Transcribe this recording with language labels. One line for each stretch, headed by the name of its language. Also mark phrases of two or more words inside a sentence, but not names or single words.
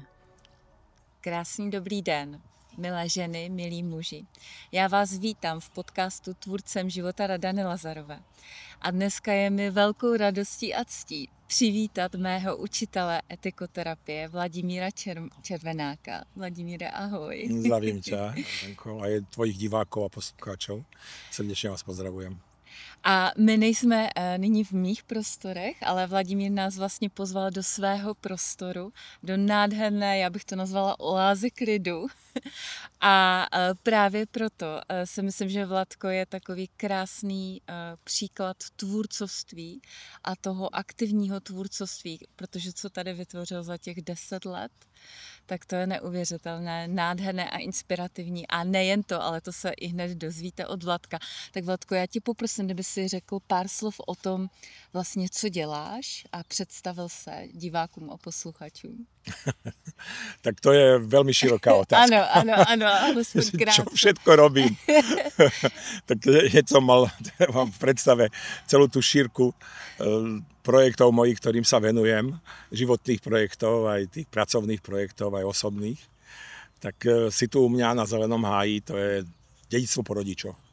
Czech: Krásný dobrý den, milé ženy, milí muži. Já vás vítám v podcastu Tvůrcem života Radany Lazarové. A dneska je mi velkou radostí a ctí přivítat mého učitele etikoterapie Vladimíra Červenáka. Vladimíre, ahoj.
Slovak: Zdravím ťa, Janko, a je tvojich divákov a poslucháčov. Srdečně vás pozdravujem.
Czech: A my nejsme nyní v mých prostorech, ale Vladimír nás vlastně pozval do svého prostoru, do nádherné, já bych to nazvala oázy klidu. A právě proto si myslím, že Vladko je takový krásný příklad tvůrcovství a toho aktivního tvůrcovství, protože co tady vytvořil za těch 10 let, tak to je neuvěřitelné, nádherné a inspirativní. A nejen to, ale to se i hned dozvíte od Vladka. Tak Vladko, já ti poprosím, kdyby si řekl pár slov o tom, vlastně co děláš a představil se divákům a posluchačům.
Slovak: Tak to je veľmi široká otázka. Áno, alespoň krátko. Čo všetko robím. Tak keď som mal vám v predstave celú tú šírku projektov mojich, ktorým sa venujem, životných projektov, aj tých pracovných projektov, aj osobných, tak si tu u mňa na Zelenom háji, to je dedičstvo po rodičoch.